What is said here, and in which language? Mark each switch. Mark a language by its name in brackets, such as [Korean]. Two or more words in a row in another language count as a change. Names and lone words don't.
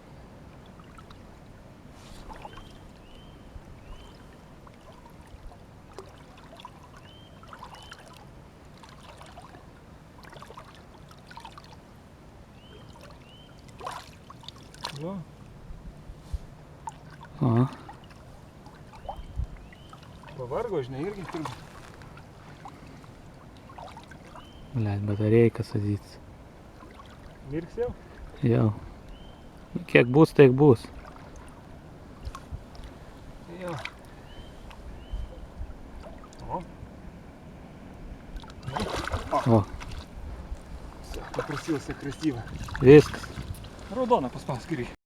[Lithuanian] Va. O. Pavargo, žinai, irgi turbūt. [Russian] Блядь, батарейка садится. [Lithuanian] Mirks jau? Jau. Kiek bus, tiek bus. Jo. O. [Russian] О, Все, попросился красиво. [Lithuanian] viskas. Raudona paspausk irgi.